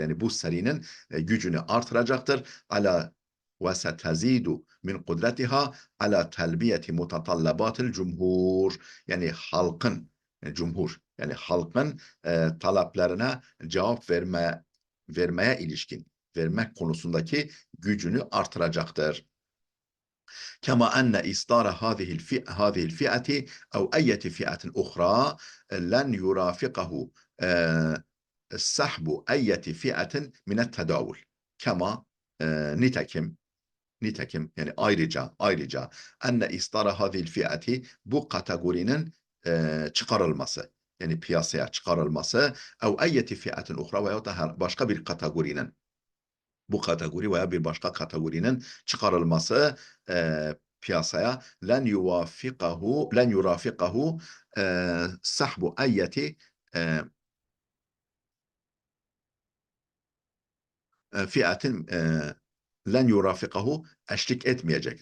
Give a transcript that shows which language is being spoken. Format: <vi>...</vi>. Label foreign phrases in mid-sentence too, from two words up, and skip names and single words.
<tr>Yani bu serinin gücünü artıracaktır.</tr> <ar>على وستزيد من قدرتها على تلبية متطلبات الجمهور.</ar> <tr>Yani halkın, cumhur, yani halkın taleplerine cevap vermeye ilişkin, vermek konusundaki gücünü artıracaktır.</tr> <ar>كما أن إصدار هذه الفئة أو أي فئة أخرى لن يرافقه سحب أي فئة من التداول.</ar> <tr>كما nitekim yani ayrıca</tr> <ar>أن إصدار هذه الفئة</ar> <tr>bu kategorinin çıkarılması, yani piyasaya çıkarılması</tr> <ar>أو أي فئة أخرى</ar> <tr>veya da başka bir kategorinin, bu kategori veya bir başka kategorinin çıkarılması piyasaya</tr> <ar>لن يرافقه سحب أي فئة لن يرافقه</ar> <tr>eşlik etmeyecek.</tr>